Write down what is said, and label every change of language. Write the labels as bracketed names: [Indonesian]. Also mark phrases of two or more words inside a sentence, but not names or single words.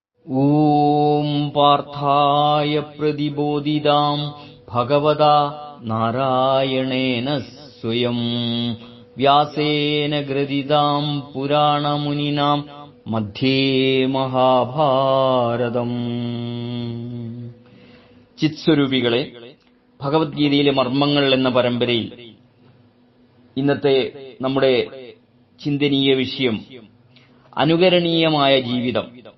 [Sanskrit] ॐ पार्थाय प्रतिबोधितां भगवता नारायणेन स्वयं व्यासेन ग्रथितां पुराणमुनिना मध्ये മഹാഭാരതം. [Malayalam] ചിത്സ്വരൂപികളെ, ഭഗവത്ഗീതയിലെ മർമ്മങ്ങൾ എന്ന പരമ്പരയിൽ ഇന്നത്തെ നമ്മുടെ ചിന്തനീയ വിഷയം അനുകരണീയമായ ജീവിതം.